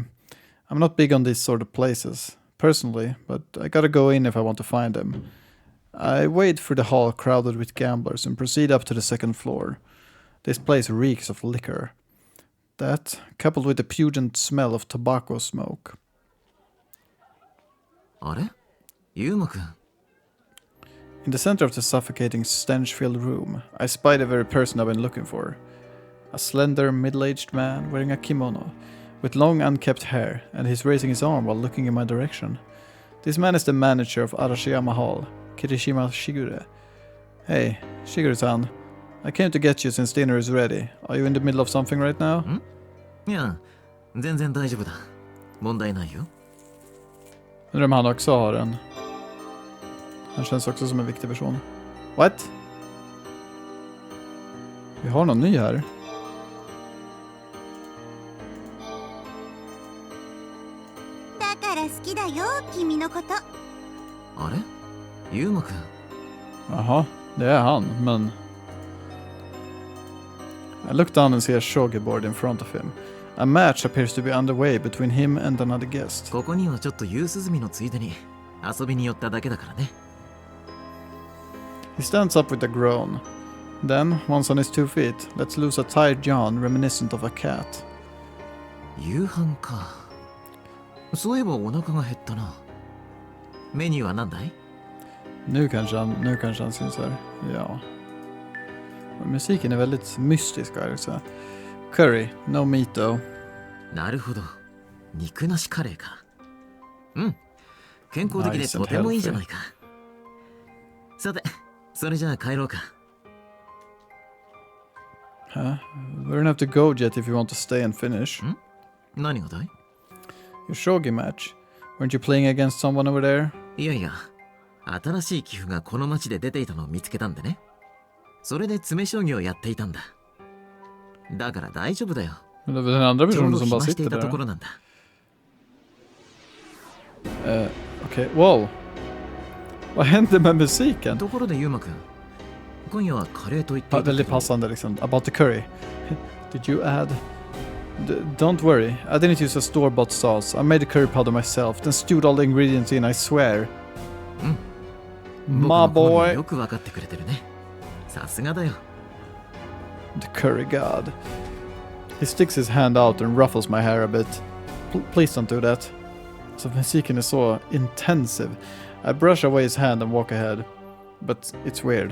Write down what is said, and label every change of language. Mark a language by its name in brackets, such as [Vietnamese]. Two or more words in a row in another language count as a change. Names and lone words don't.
[English] I'm not big on these sort of places, personally, but I gotta go in if I want to find him. I wade through the hall crowded with gamblers and proceed up to the 2nd floor. This place reeks of liquor. That, coupled with the pungent smell of tobacco smoke. [Japanese] あれ？ユーマくん。 [English] In the center of the suffocating, stench-filled room, I spy the very person I've been looking for. A slender, middle-aged man wearing a kimono, with long, unkempt hair, and he's raising his arm while looking in my direction. This man is the manager of Arashiyama Hall, Kirishima Shigure. Hey, Shigure-san. I came to get you since dinner is ready. Are you in the middle of something right now? [Japanese] いや、全然大丈夫だ。問題ないよ。 [Swedish] Undrar om han också har en. Han känns också som en viktig person. What? Vi har någon ny här. [Japanese] だから好きだよ、君のこと。あれ？ユーマくん。 [Swedish] Jaha, det är han, men... [English] I look down and see a shogi board in front of him. A match appears to be underway between him and another guest. [Japanese] ここにはちょっと夕涼みのついでに遊びに寄っただけだからね。 [English] He stands up with a groan. Then, once on his 2 feet, lets loose a tired yawn reminiscent of a cat. [Japanese] 夕飯か。そういえばお腹が減ったな。メニューは何だい？ [Swedish] Nu kanske han syns här. Ja. Musiken är väldigt mystisk här också. [English] Curry, no meat though. [Japanese] なるほど。肉なしカレーか。うん。健康的でとてもいいじゃないか。さて、それじゃあ帰ろうか。 [English] Huh? We don't have to go yet if you want to stay and finish. [Japanese] 何がだい？ [English] Your shogi match. Weren't you playing against someone over there? [Japanese] いやいや、新しい寄付がこの町で出ていたのを見つけたんでね。それで詰将棋をやっていたんだ。だから大丈夫だよ。 [Swedish] Men det var den andra [Japanese] ちょう [Swedish] personen [Japanese] ど [Swedish] som [Japanese] 暇 [Swedish] bara [Japanese] してい [Swedish] sitter [Japanese] たとこ [Swedish] där. [Japanese] ろなんだ。 [Swedish] Okej, wow. Vad hände med musiken? [Japanese] ところでユーマくん、今夜はカレーと言っていたけど。 [Swedish] Väldigt passande liksom. [English] About the curry. Did you add... don't worry. I didn't use a store-bought sauce. I made the curry powder myself. Then stewed all the ingredients in, I swear. My [Japanese] 僕の好み [English] boy. [Japanese] よく分かってくれてるね。さすがだよ。 [English] The curry god. He sticks his hand out and ruffles my hair a bit. Please don't do that. So musiken is so intensive. I brush away his hand and walk ahead. But it's weird.